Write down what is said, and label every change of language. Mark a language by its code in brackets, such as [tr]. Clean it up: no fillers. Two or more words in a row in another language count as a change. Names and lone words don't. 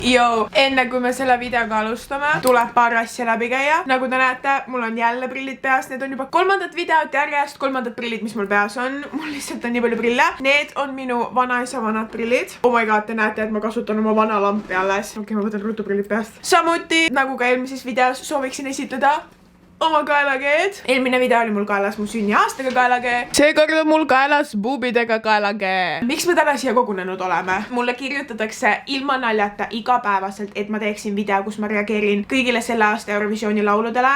[et] Joo, enne kui me selle videoga alustame, tuleb paar asja läbi käia. Nagu te näete, mul on jälle prillid peas. Need on juba kolmandat videot järjest, kolmandat prillid, mis mul peas on. Mul lihtsalt on nii palju prille. Need on minu vanaisa vanad prillid. [en] Oh my god, [et] te näete, et ma kasutan oma vana lampi alles. Okei, ma võtan ruttu prillid peast. Samuti, nagu ka eelmises videos, sooviksin esitleda oma kaelakeed. Eelmine video oli mul kaelas mu sünniaastaga kaelakee. Seekord on mul kaelas buubidega kaelakee. Miks me täna siia kogunenud oleme? Mulle kirjutatakse ilma naljata igapäevaselt, et ma teeksin video, kus ma reageerin kõigile selle aasta Eurovisiooni lauludele.